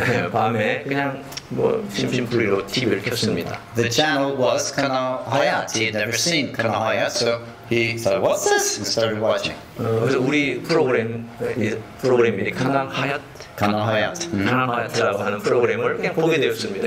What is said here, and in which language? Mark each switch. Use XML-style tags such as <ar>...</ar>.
<ko>밤에 그냥 뭐 심심풀이로 TV를 켰습니다.</ko> <en>The channel was Kanal Hayat. He had never seen Kanal Hayat, so he thought, "What's this?" and started watching.</en> <ko>그래서 우리 프로그램이 카날 하얏,</ko> <en>Kanal Hayat.</en> <ko>카날 하얏이라고 하는 프로그램을 그냥 보게 되었습니다.</ko>